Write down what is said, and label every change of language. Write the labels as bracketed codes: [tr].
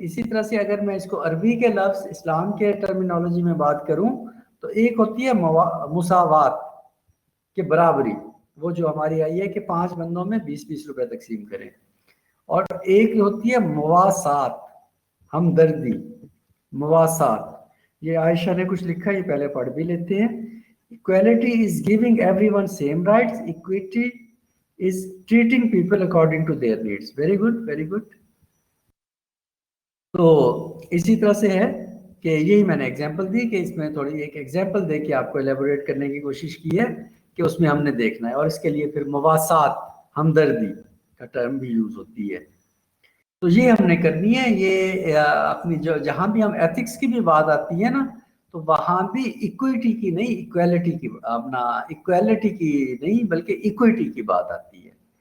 [ur] اسی طرح سے اگر میں اس کو عربی کے لفظ اسلام کے ٹرمینالوجی میں بات کروں تو ایک ہوتی ہے مساوات کے برابری, وہ جو ہماری آئی ہے کہ 5 بندوں میں 20-20 روپے تقسیم کریں, اور ایک ہوتی ہے مواسات, ہمدردی, مواسات. یہ عائشہ نے کچھ لکھا, یہ پہلے پڑھ بھی لیتے ہیں. [en] Equality is giving everyone same rights. Equity is treating people according to their needs. Very good, very good. [ur] تو اسی طرح سے ہے کہ یہی میں نے ایگزامپل دی کہ اس میں تھوڑی ایک ایگزامپل دے کے آپ کو ایلیبوریٹ کرنے کی کوشش کی ہے کہ اس میں ہم نے دیکھنا ہے, اور اس کے لیے پھر مواسات, ہمدردی کا ٹرم بھی یوز ہوتی ہے. تو یہ ہم نے کرنی ہے. یہ اپنی جو جہاں بھی ہم ایتھکس کی بھی بات آتی ہے نا, تو وہاں بھی ایکویٹی کی نہیں, ایکویلٹی کی, اپنا ایکویلٹی کی نہیں بلکہ ایکویٹی کی بات آتی ہے.